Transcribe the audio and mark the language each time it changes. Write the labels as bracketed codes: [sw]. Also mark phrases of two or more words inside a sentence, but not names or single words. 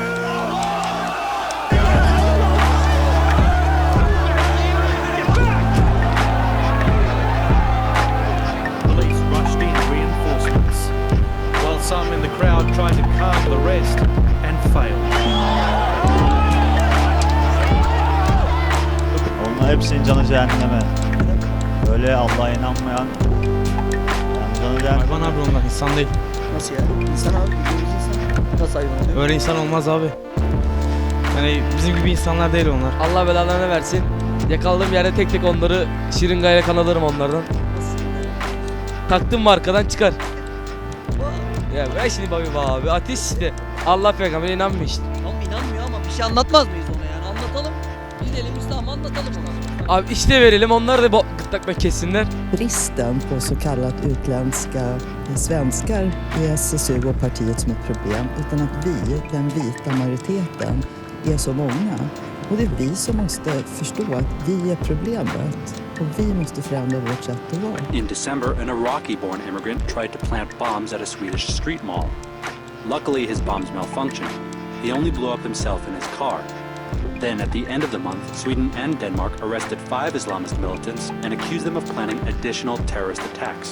[en] Police rushed in reinforcements, while some in the crowd tried to calm the rest and failed. [tr] Onlar hepsinin canı cehenneme. Öyle Allah'a inanmayan. Hayvan abi onlar, insan değil. Nasıl ya? İnsan abi, bildiğimiz insan. Nasıl hayvan oluyor? Öyle insan olmaz abi. Yani bizim gibi insanlar değil onlar. Allah belalarını versin. Yakaladığım yerde tek tek onları şırıngayla kan alırım onlardan. Taktım mı arkadan çıkar. Ya ben şimdi bakayım abi, ateş işte. Allah peygamberine inanmıyor işte. İnanmıyor ama bir şey anlatmaz mıyız ona yani? Anlatalım. Gidelim İslam'ı anlatalım ona. Abi işte verelim, onlar da gırtlak kessinler. [sv] Bristen på så kallat utländska svenskar i SSU och partiet som ett problem, utan att vi, den vita majoriteten, är så många. Och det är vi som måste förstå att vi är problemet och vi måste förändra vårt sätt att vara. [en] In December, an Iraqi-born immigrant tried to plant bombs at a Swedish street mall. Luckily, his bombs malfunctioned. He only blew up himself in his car. Then, at the end of the month, Sweden and Denmark arrested 5 Islamist militants and accused them of planning additional terrorist attacks.